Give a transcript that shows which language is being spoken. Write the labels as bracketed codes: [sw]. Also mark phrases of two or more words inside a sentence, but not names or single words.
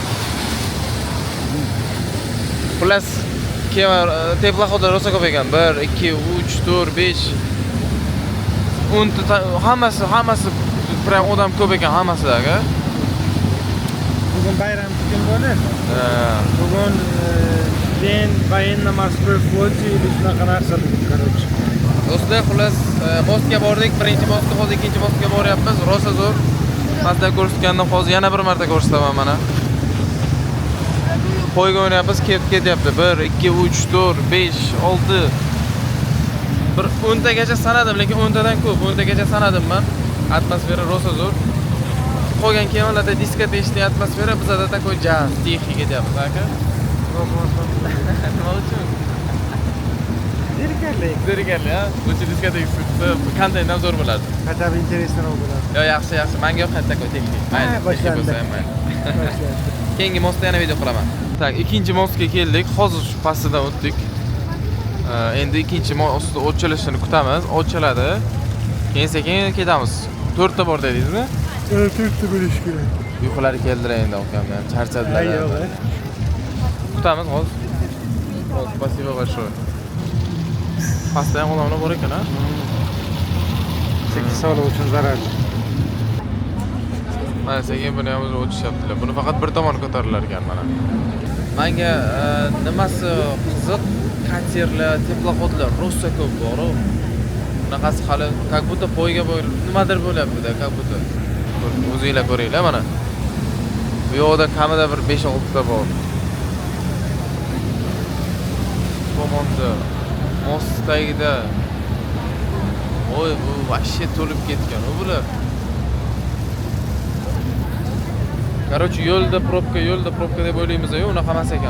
[uz] Xullas, kema teplaxoda rosa ko'p ekan. 1, 2, 3, 4, 5. Hammasi prям odam ko'p ekan hammasida aka. Bugun bayram kun bo'ldi. Ha. Bugun ben [ru] военно-морской флоте или [uz] shunaqa narsa bugun, короче. Do'stlar, xullas mostga bordik. Birinchi mostga, hozir ikkinchi mostga boryapmiz. Rosa zo'r. pastda ko'rsatgandan hozir yana bir marta ko'rsataman mana. Qo'yga o'ynayapmiz, ketyapti. 1 2 3 4 5 6 bir 10 tagacha sanadim, lekin 10 tadan ko'p. 10 tagacha sanadim men. Atmosfera rosa zo'r. Qolgan kemalarda diskota eshitgan atmosfera, bizda [ru] такой джаз, [uz] tixi ketyapti, aka. Nima uchun? Zerikarli, ha? Bu diskota qandaydan zo'r bo'ladi. [ru] Хотя бы интересно bo'ladi. [uz] Yo, yaxshi. Menga yoqadi [ru] такой техник. [uz] Mayli, boshlandi. Keyingi mostda yana video qilaman. Tak, ikkinchi mostga keldik. Hozir shu pastidan o'tdik. Endi ikkinchi mostda ochilishini kutamiz. Ochiladi. Keyin sekin ketamiz. 4 ta bor dedingizmi? 4 ta bo'lish kerak. Uyqulari keldilar endi okamdan. Charchadilar. Kutamiz hozir. [ru] Спасибо большое. [uz] Pastda ham odamlar bor ekan, ha? 8 soat uchun zararli. Mana sekin buni ham o'tishyaptilar. Buni faqat bir tomon ko'tarilar ekan mana. Menga nimasi qiziq, katerlar, teploxodlar rosa ko'p bor-ku. Bunaqasi hali [ru] как будто [uz] poyga nimadir bo'lyapti-da, [ru] как будто. [uz] O'zingizlar ko'ringlar mana. Bu yoqda kamida bir 5-6 ta bor. Tomonda most tagida. Oy, bu vashshe to'lib ketgan bular. Короче, yo'lda probka deb o'ylaymiz-ku, unaqa emas ekan.